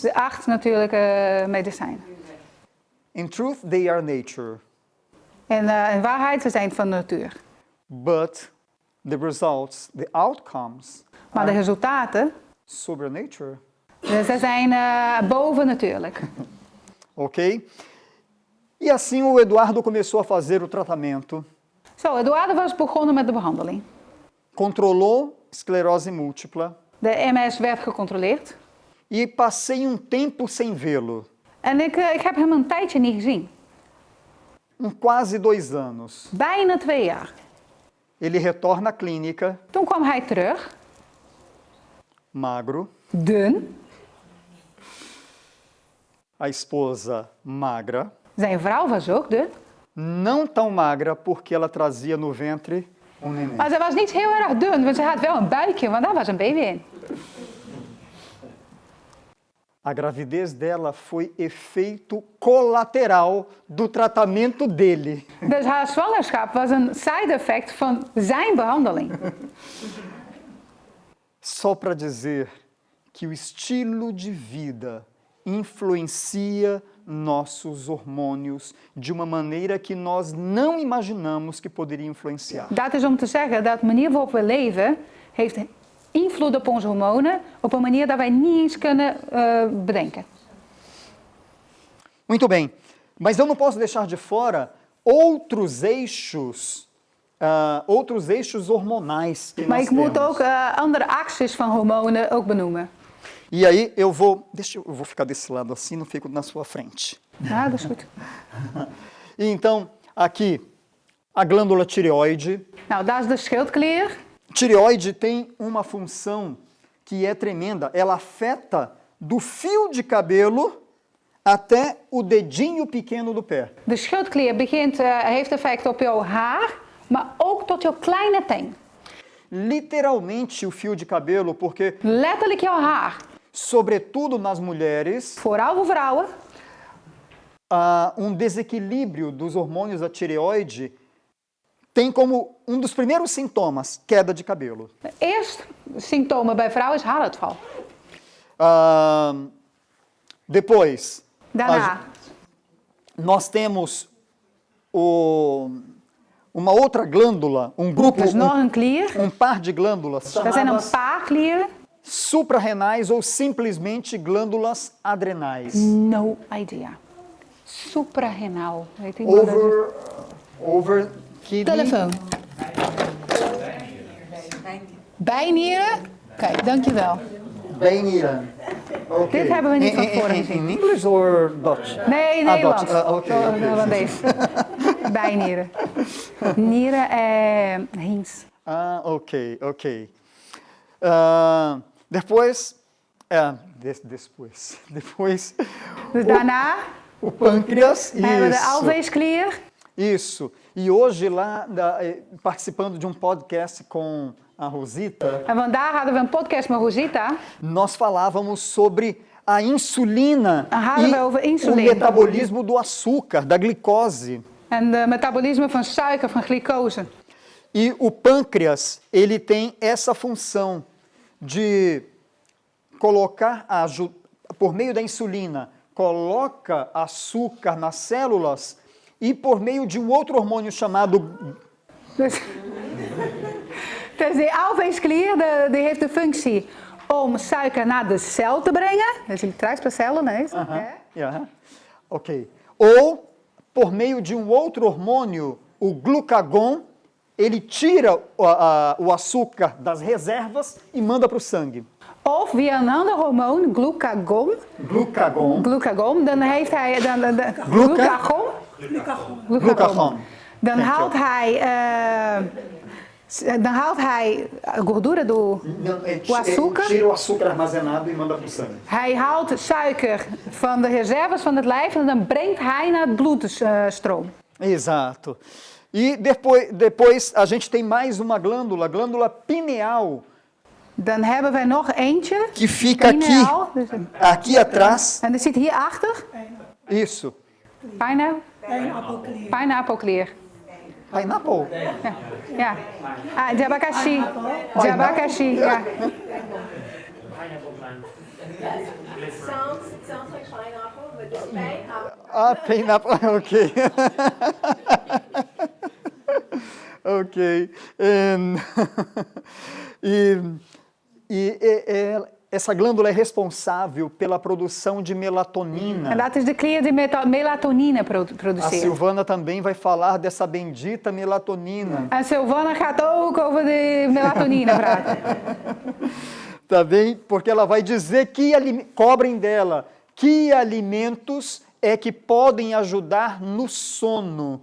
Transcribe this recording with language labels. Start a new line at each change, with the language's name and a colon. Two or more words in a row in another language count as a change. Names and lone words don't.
Dutch: De 8 natuurlijke medicijnen.
English: In truth, they are nature,
Dutch: En in waarheid, ze zijn van natuur.
English: but the results, the outcomes,
Dutch: Maar de resultaten,
English: supernatural.
Dutch: ze zijn bovennatuurlijk. Ok?
Portuguese: E assim o Eduardo começou a fazer o tratamento.
Dutch: Zo, Eduardo was begonnen met de behandeling.
Portuguese: Controlou esclerose múltipla
Dutch: De MS werd gecontroleerd.
Portuguese: e passei um tempo sem vê-lo,
Dutch: En ik heb hem een tijdje niet gezien.
Portuguese: quase 2 anos.
Dutch: Bijna 2 jaar.
Portuguese: Ele retorna à clínica,
Dutch: Toen kwam hij terug,
Portuguese: magro,
Dutch: dun.
Portuguese: a esposa magra,
Dutch: Zijn vrouw was ook dun.
Portuguese: não tão magra porque ela trazia no ventre neném.
Dutch: Maar ze was niet heel erg dun, want ze had wel een buikje, want daar was een baby in.
Portuguese: A gravidez dela foi efeito colateral do tratamento dele.
Dutch: Dus haar zwangerschap was een
English: side effect
Dutch: van zijn behandeling.
Portuguese: Só para dizer que o estilo de vida influencia nossos hormônios de uma maneira que nós não imaginamos que poderia influenciar.
Dutch: Dat is om te zeggen dat de manier waarop we leven heeft invloed op onze hormonen op een manier dat wij niet eens kunnen bedenken.
Portuguese: Muito bem, mas eu não posso deixar de fora outros eixos hormonais que
Dutch: Maar
Portuguese: nós
Dutch: ik moet
Portuguese: temos.
Dutch: ook andere axes van hormonen ook benoemen.
Portuguese: E aí eu vou ficar desse lado assim, não fico na sua frente.
Dutch: Ja, dat is goed.
Portuguese: E então, aqui, a glândula tireoide.
Dutch: Nou, dat is de schildklier.
Portuguese: Tireoide tem uma função que é tremenda. Ela afeta do fio de cabelo até o dedinho pequeno do pé.
Dutch: De schildklier heeft effect op jouw haar, maar ook tot jouw kleine teen.
Portuguese: Literalmente o fio de cabelo, porque,
Dutch: Letterlijk jouw haar.
Portuguese: sobretudo nas mulheres,
Dutch: Vooral voor vrouwen.
Portuguese: há desequilíbrio dos hormônios da tireoide tem como um dos primeiros sintomas queda de cabelo.
Dutch: Het eerste symptoom bij vrouwen is haaruitval.
Portuguese: Depois,
Dutch: Daarna,
Portuguese: nós temos uma outra glândula, um grupo,
Dutch: er is nog een klier.
Portuguese: par de glândulas
Dutch: Er zijn een
Portuguese: chamadas
Dutch: paar klieren.
Portuguese: suprarrenais ou simplesmente glândulas adrenais.
English: No idea.
Dutch: Suprarenal. Weet iemand dat?
English: Over kidney.
Dutch: Telefoon. Bijnieren? Kijk, dankjewel. Bijnieren. Okay. Dit hebben we niet van tevoren gezien.
English: In English or Dutch?
Dutch: Nee, Nederlands. Dutch. Oké. Nederlands. Bijnieren. Nieren rins.
Portuguese: Ok. Depois, depois
Dutch: Dus daarna
Portuguese: o pâncreas.
Dutch: hebben we de
Portuguese: Isso.
Dutch: alveesklier.
Portuguese: Isso. E hoje lá, participando de um podcast com a Rosita,
Dutch: En vandaag hadden we een podcast met Rosita.
Portuguese: nós falávamos sobre a insulina
Dutch: Hadden we over
Portuguese: e o insulina. metabolismo do açúcar, da glicose.
Dutch: En de metabolisme van suiker, van glucose.
Portuguese: E o pâncreas, ele tem essa função de colocar, por meio da insulina, coloca açúcar nas células e por meio de um outro hormônio chamado...
Dutch: Dus die alveesklier die heeft de functie om suiker naar de cel te brengen.
Portuguese: Dus ele traz para a célula, né? Ok. Ou, por meio de um outro hormônio, o glucagon, ele tira o açúcar das reservas e manda para o sangue.
Dutch: Of via een ander hormoon, glucagon. Glucagon. Dan heeft hij... Glucagon. Dan haalt hij
Portuguese: gordura do açúcar. Tira o açúcar armazenado e manda para o sangue.
Dutch: Hij haalt suiker van de reserves van het lijf en dan brengt hij naar het bloedstroom.
Portuguese: Exato. E depois a gente tem mais uma glândula, a glândula pineal,
Dutch: Dan hebben wij nog eentje.
Portuguese: que fica Pineal. aqui atrás.
Dutch: En er zit hierachter.
Portuguese: Isso.
Dutch: Pineappelklier.
English: Pineapple?
Dutch: Ja. Jabakashi. Jabakashi, ja.
English: Pineapple plant. Sounds like pineapple, but it's pineapple. Pineapple, ok. Ok.
Portuguese: Essa glândula é responsável pela produção de melatonina.
Dutch: En dat is de klier die melatonine
Portuguese: A
Dutch: produceert.
Portuguese: Silvana também vai falar dessa bendita melatonina.
Dutch: En Silvana gaat ook over de melatonine praten.
Portuguese: Tá bem? Porque ela vai dizer cobrem dela que alimentos é que podem ajudar no sono.